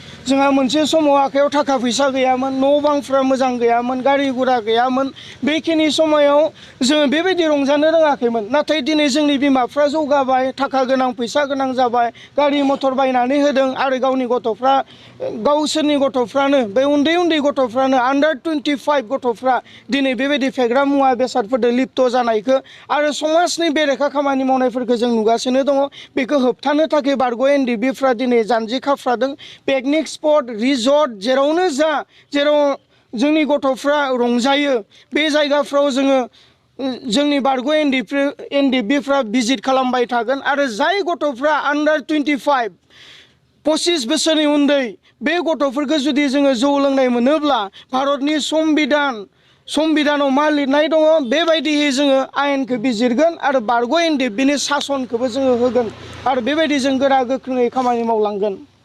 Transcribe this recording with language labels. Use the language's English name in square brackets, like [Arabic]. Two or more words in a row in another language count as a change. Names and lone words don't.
[Bodo] जोंहा मोनसे समाव आखायाव थाखा फैसा गैयामोन, न' बांफ्रा मोजां गैयामोन, गारि गुरा गैयामोन। बेखिनि समायाव जोङो बेबायदि रंजानो रोङाखैमोन। नाथाय दिनै जोंनि बिमाफ्रा जौगाबाय, थाखा गोनां, फैसा गोनां जाबाय, गारि मथर बायनानै होदों आरो गावनि गथ'फ्रा, गावसोरनि गथ'फ्रानो, बे उन्दै उन्दै गथ'फ्रानो, [English] under twenty-five [Bodo] गथ'फ्रा दिनै बेबायदि फेग्रा मुवा बेसादफोरजों लिप्त जानायखौ आरो समाजनि बेरेखा खामानि मावनायफोरखौ जों नुगासिनो दङ। बेखौ होबथानो थाखाय बारग' एन डि एफ बि फ्रा दिनै जानजि खाफ्रादों। पिकनिक स्पट, रिजर्ट, जेरावनो जा, जेराव जोंनि गथ'फ्रा रंजायो, बे जायगाफ्राव जोङो, जोंनि बारग' एन डि एफ बि, एन डि एफ बि फ्रा भिजिट खालामबाय थागोन। आरो जाय गथ'फ्रा [English] under twenty-five, [Bodo] पसिस बोसोरनि उन्दै, बे गथ'फोरखौ जुदि जोङो जौ लोंनाय मोनोब्ला भारतनि संबिधान, संबिधानाव मा लिरनाय दङ, बेबायदियै जोङो आयेनखौ बिजिरगोन आरो बारग' एन डि एफ बि नि सासनखौबो जोङो होगोन आरो बेबायदि जों गोरा गोख्रोङै खामानि मावलांगोन।